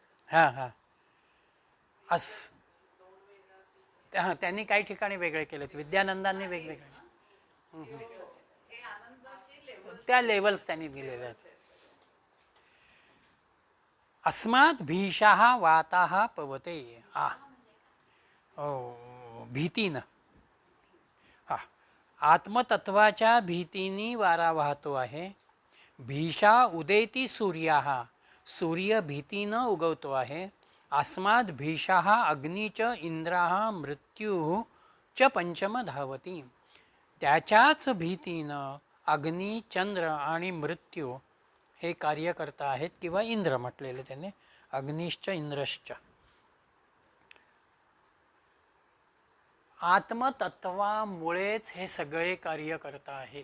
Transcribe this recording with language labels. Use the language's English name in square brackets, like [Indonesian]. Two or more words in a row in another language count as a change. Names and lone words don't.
[Marathi] हां हां अस हां त्यांनी काही ठिकाणी वेगळे केलेत, विद्यानंदांनी वेगवेगळे त्या लेवल्स त्यांनी दिलेल्या आहेत. [Sanskrit] अस्मात् भीषाः वाताः पवते. [Marathi] भीतीनं हा आत्मतत्वाच्या भीतीनी वारा वाहतो आहे. [Sanskrit] भीषा उदेती सूर्याः [Marathi] सूर्य भीतीनं उगवतो आहे. [Sanskrit] अस्मात् भीषाः अग्नीच इंद्राः मृत्युः च पंचम धावती. [Marathi] त्याच्याच भीतीनं अग्नी चंद्र आणि मृत्यू हे कार्यकर्ता आहेत, किंवा इंद्र म्हटलेले त्याने, [Sanskrit] अग्निश्च इंद्रश्च. [Marathi] आत्मतत्वामुळेच हे सगळे कार्य करत आहेत.